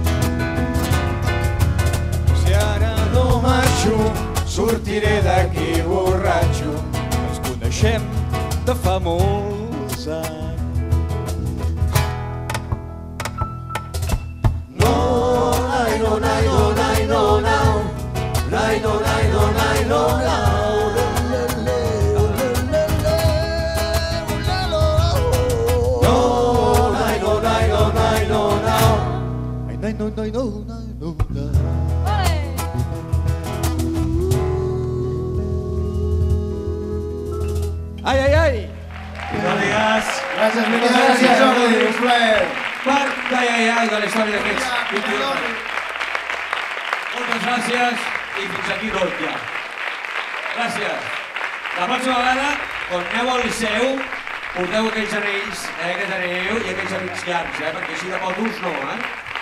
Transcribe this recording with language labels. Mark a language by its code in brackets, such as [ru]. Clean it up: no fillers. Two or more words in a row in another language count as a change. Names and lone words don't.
[ca] Si ara No marxo, sortiré d'aquí borratxo. ens coneixem de fa molts anys. No, nai, no, nai, no, nai, no, nau. Nai, no, nai, no, nai, no, nau. No, nai, no, nai, no, nai, no, nau. Ai, nai, no, nai, no, nai, no, nai. Ai, ai, ai! No digues. Gràcies, Miquel. Gràcies, Jordi. Un plaer. Quart ai de la història d'aquests 21 anys. Moltes gràcies i fins aquí tot ja. Gràcies. La pròxima vegada, quan aneu al Liceu, porteu aquells anells que teniu i aquells amics llargs, perquè així de fotos no,